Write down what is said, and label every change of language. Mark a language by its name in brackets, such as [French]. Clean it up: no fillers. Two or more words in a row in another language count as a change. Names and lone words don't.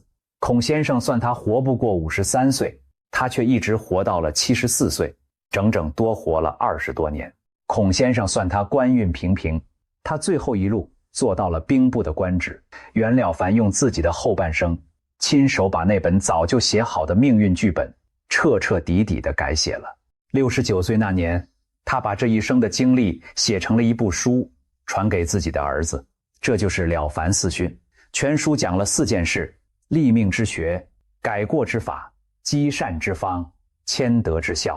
[Chinese] 孔先生算他活不過53歲，他卻一直活到了74歲，整整多活了20多年。孔先生算他官運平平，他最後一路做到了兵部的官職。袁了凡用自己的後半生，親手把那本早就寫好的命運劇本徹徹底底地改寫了。69歲那年，他把這一生的經歷寫成了一部書，傳給自己的兒子，這就是《了凡四訓》。全書講了4件事：立命之學、改過之法、積善之方、謙德之效。